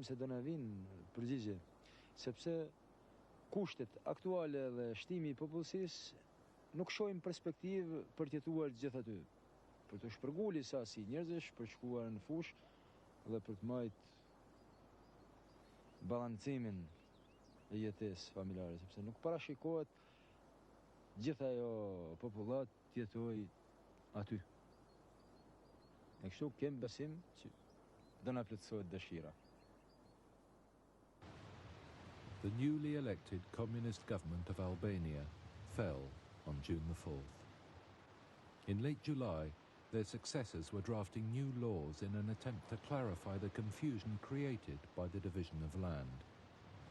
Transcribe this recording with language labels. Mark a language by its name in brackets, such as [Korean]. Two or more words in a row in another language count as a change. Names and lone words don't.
[Albanian] se do në vinë përgjigje, sepse kushtet aktuale dhe shtimi i popullsisë nuk shohim perspektivë për t'jetuar gjithë aty, për të shpërngulli sa si njerëzish, për shkuar në fush dhe për të majtë balancimin e jetesë familjare, sepse nuk parashikohet gjithë ajo popullat t'jetoj aty. E kështu kem besim që do na plotësohet dëshira. [English] The newly elected communist government of Albania fell on June the 4th. In late July, their successors were drafting new laws in an attempt to clarify the confusion created by the division of land.